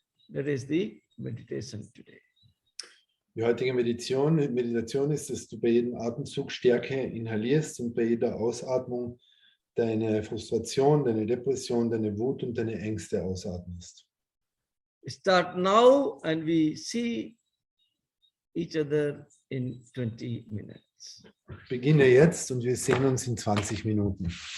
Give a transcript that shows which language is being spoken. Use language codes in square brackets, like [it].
[en] That is the meditation today. [de] Die heutige Meditation ist, dass du bei jedem Atemzug Stärke inhalierst und bei jeder Ausatmung deine Frustration, deine Depression, deine Wut und deine Ängste ausatmest. [en] Start now and we see each other in 20 minutes. [de] Beginne jetzt und wir sehen uns in 20 Minuten.